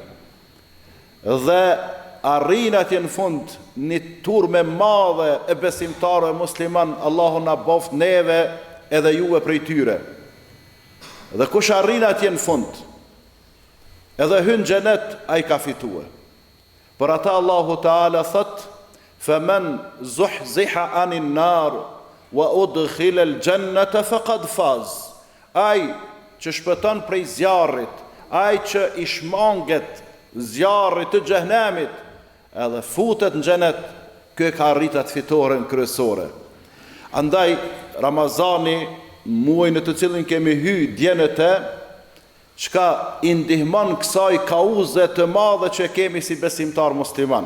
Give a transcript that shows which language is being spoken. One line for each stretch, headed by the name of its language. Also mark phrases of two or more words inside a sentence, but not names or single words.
Albanian: Dhe arrin atje në fund një turme madhe e besimtarëve musliman, Allahu na boft neve edhe juve prej tyre. Dhe kush arrin atje në fund, edhe hyn xhenet, ai ka fitue. Për ata
Arabic: الله تعالى
Albanian: thot:
Arabic: "فمن زحزح عن النار وأدخل الجنة فقد فاز."
Albanian: Ai që shpëton prej zjarrit, ai që i shmanget zjarrit të xhehenemit, edhe futet në xhenet, ky ka arritur fitoren kryesore. Andaj Ramazani, muaj në të cilin kemi hyrë djenëte, çka i ndihmon kësaj kauze të madhe që kemi si besimtar musliman.